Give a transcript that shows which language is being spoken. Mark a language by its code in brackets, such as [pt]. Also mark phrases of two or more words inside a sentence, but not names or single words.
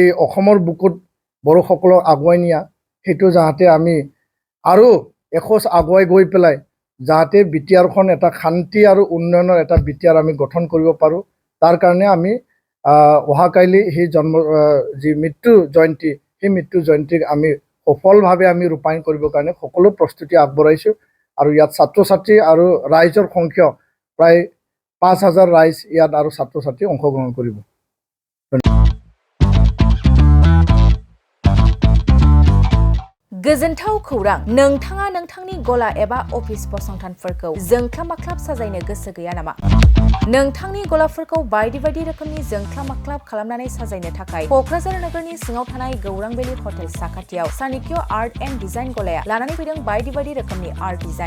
[as] অসমৰ বুকুত বড়োসকলক আগুৱাই নিয়া, সেইটো যাতে আমি আৰু এখোজ আগুৱাই গৈ পেলাই যাতে বিটিআৰখন এটা শান্তি আৰু উন্নয়নৰ এটা বিটিআৰ আমি গঠন কৰিব পাৰোঁ, তাৰ কাৰণে আমি অহাকাইলৈ সেই যি মৃত্যু জয়ন্তী সেই মৃত্যু জয়ন্তীক আমি সফলভাৱে আমি ৰূপায়ণ কৰিবৰ কাৰণে সকলো প্ৰস্তুতি আগবঢ়াইছোঁ আৰু ইয়াত ছাত্ৰ ছাত্ৰী আৰু ৰাইজৰ সংখ্যা প্ৰায় 5,000 ৰাইজ ইয়াত আৰু ছাত্ৰ ছাত্ৰী অংশগ্ৰহণ কৰিব। [brx] गोजोनथाव खौरां, नोंथाङा नोंथांनि गला एबा अफिस फसंथानफोरखौ जोंख्लाब-माख्लाब साजायनो गोसो गैया नामा? नोंथांनि गलाफोरखौ बायदि बायदि रोखोमनि जोंख्लाब-माख्लाब खालामनानै साजायनो थाखाय क'क्राझार नोगोरनि सिङाव थानाय गौरां भेलि हटेल साखाथियाव चाणक्य आर्ट एन्ड डिजाइन गलाया लानानै फैदों बायदि बायदि रोखोमनि [en] art design.